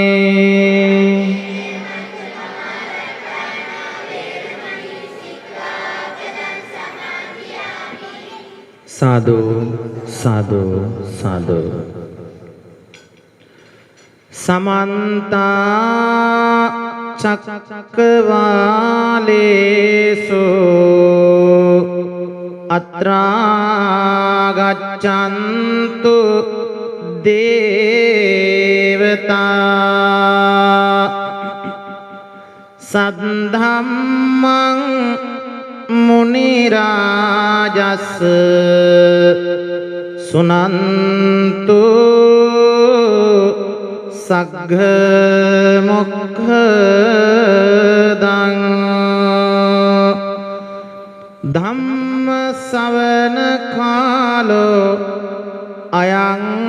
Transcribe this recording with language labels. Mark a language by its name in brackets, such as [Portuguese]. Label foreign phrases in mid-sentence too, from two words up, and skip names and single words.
[Pali] साधु साधु साधु समन्ता चक्रवालेषु अत्रा गच्छन्तु देवता සද්ධම්මං මුනි රාජස් සුනන්තු සග්ග මොක්ඛදං ධම්ම ශ්‍රවණ කාලෝ අයං